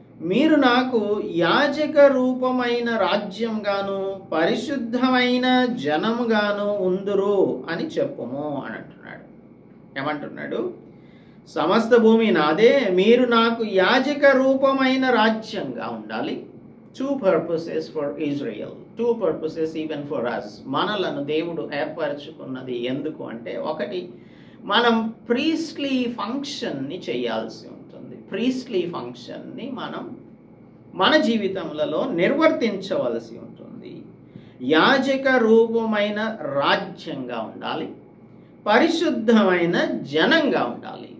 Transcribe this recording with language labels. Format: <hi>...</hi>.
<te>మీరు నాకు యాజక రూపమైన రాజ్యంగాను పరిశుద్ధమైన జనముగాను ఉందురు అని చెప్పుము అని అంటున్నాడు. ఏమంటున్నాడు? సమస్త భూమి నాదే, మీరు నాకు యాజక రూపమైన రాజ్యంగా ఉండాలి.</te> <en>2 purposes for Israel, 2 purposes even for us.</en> <te>మనలను దేవుడు ఏర్పరచుకున్నది ఎందుకు అంటే, ఒకటి, మనం ప్రీస్ట్లీ ఫంక్షన్ని చేయాల్సి ఉంటుంది. ప్రీస్ట్లీ ఫంక్షన్ని మనం మన జీవితంలో నిర్వర్తించవలసి ఉంటుంది. యాజక రూపమైన రాజ్యంగా ఉండాలి, పరిశుద్ధమైన జనంగా ఉండాలి.</te>